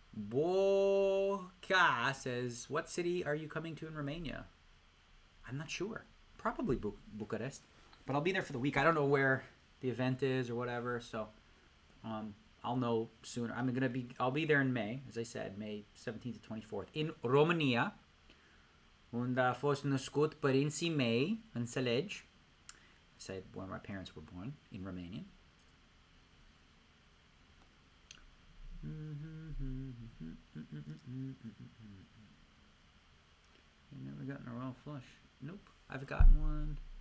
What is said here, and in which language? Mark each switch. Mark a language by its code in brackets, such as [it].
[en] Boca says, what city are you coming to in Romania? I'm not sure. Probably Bucharest. But I'll be there for the week. I don't know where the event is or whatever, so I'll know sooner. I'll be there in May, as I said, May 17th to 24th, in Romania. [ro] Unde a fost născut părinții mei, înțelegi? [en] I said where my parents were born, in Romania. You've never gotten a royal flush. Nope. I've gotten one.